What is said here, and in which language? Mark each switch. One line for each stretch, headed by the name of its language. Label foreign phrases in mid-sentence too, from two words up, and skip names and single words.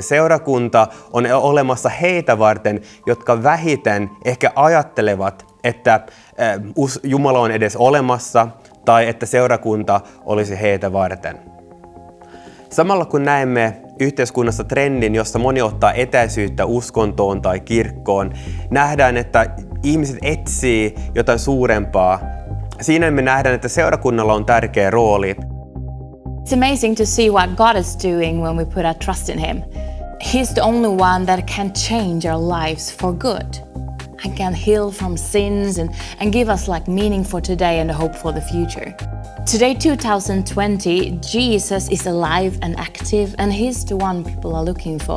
Finnish: Seurakunta on olemassa heitä varten, jotka vähiten ehkä ajattelevat, että Jumala on edes olemassa tai että seurakunta olisi heitä varten. Samalla kun näemme yhteiskunnassa trendin, jossa moni ottaa etäisyyttä uskontoon tai kirkkoon, nähdään, että ihmiset etsii jotain suurempaa. Siinä me nähdään, että seurakunnalla on tärkeä rooli.
English: It's amazing to see what God is doing when we put our trust in Him. He's the only one that can change our lives for good and can heal from sins and give us like meaning for today and a hope for the future. Today, 2020, Jesus is alive and active, and He's the one people are looking for.